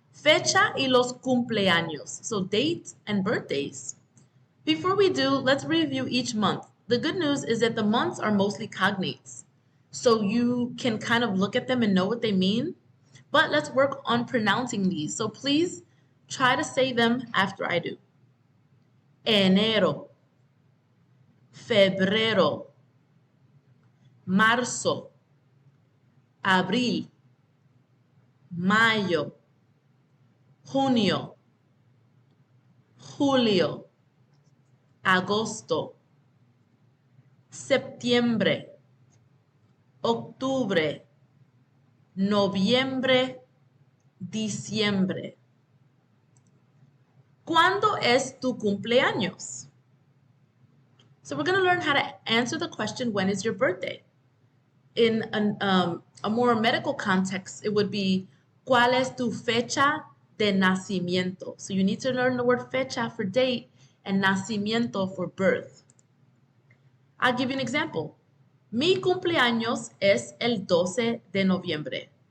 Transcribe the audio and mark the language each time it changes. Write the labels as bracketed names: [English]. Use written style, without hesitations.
[Spanish] Fecha y los cumpleaños. [English] So dates and birthdays. Before we do, let's review each month. The good news is that the months are mostly cognates. So you can kind of look at them and know what they mean. But let's work on pronouncing these. So please try to say them after I do. [Spanish] Enero, febrero, marzo, abril, mayo, junio, julio, agosto, septiembre, octubre, noviembre, diciembre. ¿Cuándo es tu cumpleaños? [English] So we're going to learn how to answer the question, when is your birthday? In a more medical context, it would be, [Spanish] ¿cuál es tu fecha de nacimiento? [English] So you need to learn the word fecha for date and nacimiento for birth. I'll give you an example. [Spanish] Mi cumpleaños es el 12 de noviembre.